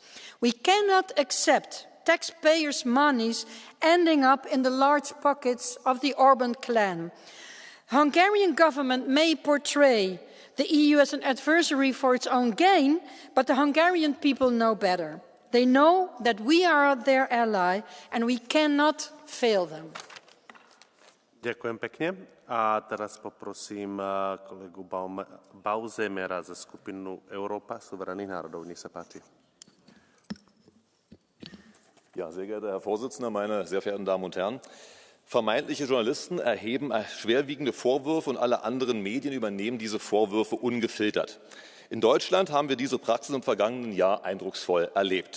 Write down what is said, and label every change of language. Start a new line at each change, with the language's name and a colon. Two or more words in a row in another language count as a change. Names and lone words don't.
English: We cannot accept taxpayers' monies ending up in the large pockets of the Orban clan. Hungarian government may portray the EU as an adversary for its own gain, but the Hungarian people know better. They know that we are their ally and we cannot fail them.
Slovak: Ďakujem pekne. A teraz poprosím kolegu Bauzemera za skupinu Európa suverénnych národov. Nech sa páči.
German: Ja, sehr geehrter Herr Vorsitzender, meine sehr verehrten Damen und Herren. Vermeintliche Journalisten erheben schwerwiegende Vorwürfe und alle anderen Medien übernehmen diese Vorwürfe ungefiltert. In Deutschland haben wir diese Praxis im vergangenen Jahr eindrucksvoll erlebt.